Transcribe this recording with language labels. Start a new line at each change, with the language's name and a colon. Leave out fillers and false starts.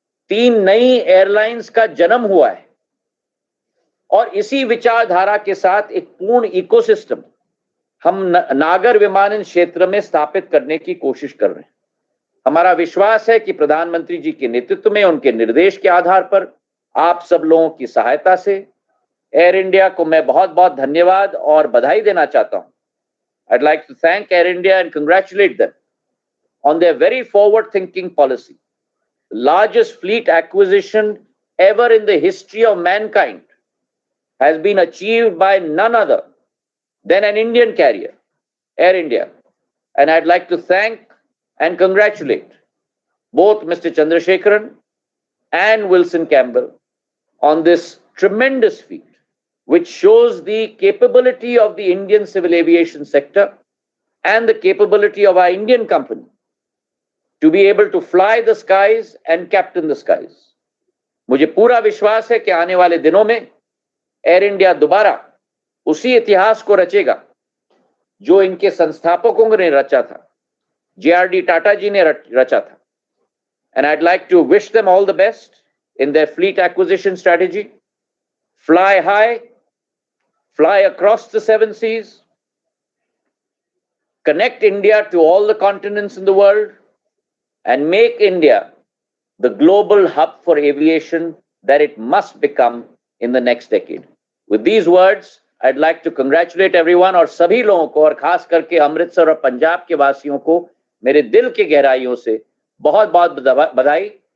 Hindi: 3 नई एयरलाइंस का जन्म हुआ है, और इसी विचारधारा के साथ एक पूर्ण इकोसिस्टम हम नागर विमानन क्षेत्र में स्थापित करने की कोशिश कर रहे हैं। हमारा विश्वास है कि प्रधानमंत्री जी के नेतृत्व में, उनके निर्देश के आधार पर, आप सब लोगों की सहायता से एयर इंडिया को मैं बहुत बहुत धन्यवाद और बधाई देना चाहता हूं।
English: I'd like to thank Air India and congratulate them on their very forward-thinking policy. The largest fleet acquisition ever in the history of mankind has been achieved by none other than an Indian carrier, Air India. And I'd like to thank and congratulate both Mr. Chandrasekharan and Wilson Campbell on this tremendous feat, which shows the capability of the Indian civil aviation sector and the capability of our Indian company to be able to fly the skies and captain the skies.
Hindi: मुझे पूरा विश्वास है कि आने वाले दिनों में air India दोबारा उसी इतिहास को रचेगा जो इनके संस्थापकों ने रचा था, JRD टाटा जी ने रचा था.
English: And I'd like to wish them all the best in their fleet acquisition strategy. Fly high, fly across the 7 seas, connect India to all the continents in the world, and make India the global hub for aviation that it must become in the next decade. With these words, I'd like to congratulate everyone
Hindi: और सभी लोगों को और खास करके अमृतसर और पंजाब के वासियों को मेरे दिल की गहराइयों से बहुत बहुत बधाई।